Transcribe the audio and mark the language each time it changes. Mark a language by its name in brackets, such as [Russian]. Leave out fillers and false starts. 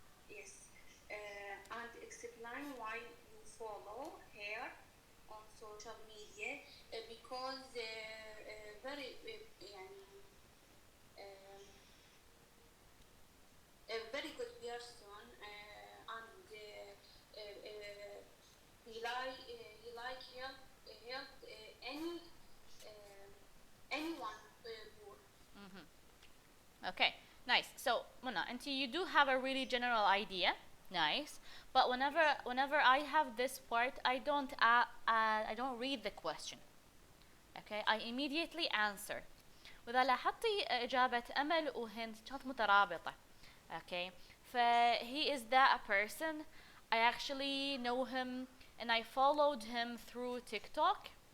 [English] Yes, and explain why you follow her on social media, because very يعني, a very good person, and he like help anyone poor. Mhm. Okay. Nice. So, Muna, and you do have a really general idea. Nice. But whenever I have this part, I don't read the question. Okay. I immediately answer. [Arabic] وإذا لاحظتي إجابة أمل وهند كانت مترابطة. [English] Okay. He is that person. I actually know him and I followed him through TikTok.